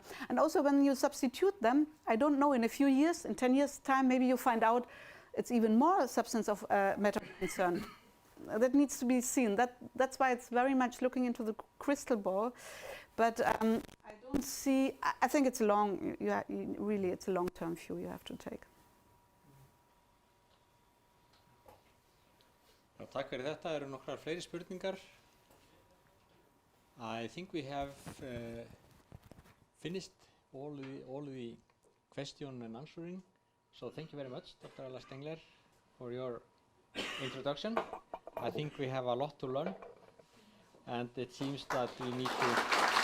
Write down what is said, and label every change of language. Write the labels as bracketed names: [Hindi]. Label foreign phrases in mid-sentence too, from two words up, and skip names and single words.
[English] And also when you substitute them, I don't know, in a few years, in 10 years' time, maybe you find out it's even more substance of matter of concern. That needs to be seen. That's why it's very much looking into the crystal ball. But I don't see, I think it's really it's a long-term view you have to take. [Icelandic] Takk fyrir þetta. Eru nokkrar fleiri spurningar? [English] I think we have finished all the question and answering. So thank you very much, Dr. Ella Stengler, for your introduction. I think we have a lot to learn, and it seems that we need to